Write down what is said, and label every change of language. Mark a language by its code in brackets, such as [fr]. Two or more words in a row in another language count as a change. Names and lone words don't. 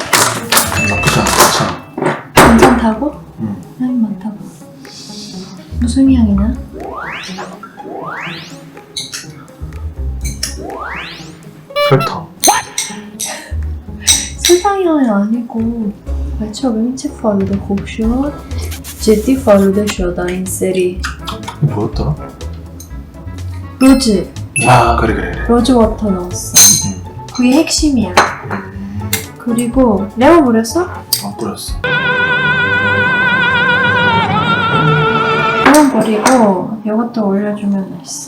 [ko] 나쁘지 않아. 괜찮다고? 응. 향이 많다고 무슨 향이 나? 설탕. 설탕 향이 아니고 [fa] بچه ببین چه فالوده خوب شد جدی فالوده شد این سری [ko] 이거 뭐였더라? 로즈 아 그래. [en] rose water [ko] 넣었어 그게 핵심이야 그리고 레몬 뿌렸어? 안 뿌렸어. 레몬 뿌리고 이것도 올려주면 맛있어